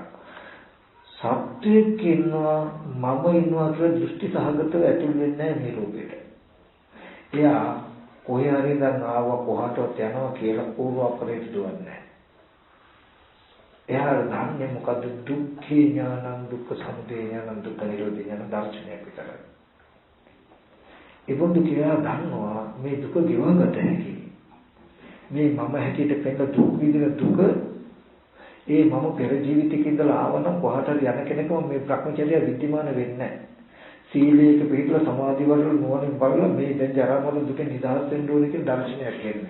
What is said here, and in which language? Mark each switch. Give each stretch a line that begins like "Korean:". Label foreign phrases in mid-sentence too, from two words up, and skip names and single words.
Sinhala: සත්‍යයක් ඉන්නවා මම ඉන්නවා කියලා දෘෂ්ටි සහගතව ඇතුල් වෙන්නේ නැහැ මේ රූපෙට. එයා කොහේ හරි දැන් ආව කොහාටවත් යනවා කියලා පූර්වාපරයට දුවන්නේ නැහැ. එයා දන්නේ මොකද්ද?
Pali: දුක්ඛේ ඥානං දුක්ඛ සමුදය ඥානං දුක්ඛ නිරෝධ ඥාන
Sinhala: දර්ශනයක් විතරයි. ඒබඳු කියලා දන්නවා මේ දුක ගෙවගත හැකි. මේ මම හැටියට පෙන්න දුක් විඳින දුක ඒ මම පෙර ජීවිතයක ඉඳලා ආවනම් කොහාට හරි යන කෙනෙක්ම මේ භ්‍රමචර්යය විද්‍යමාන වෙන්නේ නැහැ. සීලයක පිළිපදලා සමාධි වල නුවණින් බලලා මේ දැන් ජරා මරණ දුකෙන් නිදහස් වෙන්න ඕනේ කියන දර්ශනයක් කියන්නේ.